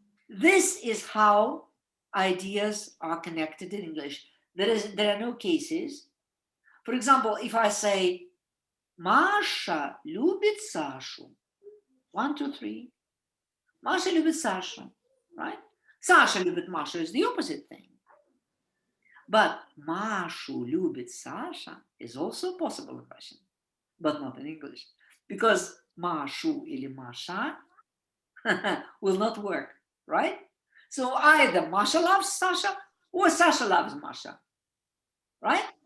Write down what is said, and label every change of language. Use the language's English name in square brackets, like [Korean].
[English] This is how ideas are connected in English. There are no cases. For example, if I say, [Russian] Маша любит Сашу. [English] 1, 2, 3. [Russian] Маша любит Сашу, [English] right? [Russian] Саша любит Машу [English] is the opposite thing. But [Russian] Машу любит Саша [English] is also possible in Russian, but not in English. Because [Russian] Машу или Маша [English] will not work, right? So either Masha loves Sasha or Sasha loves Masha, right?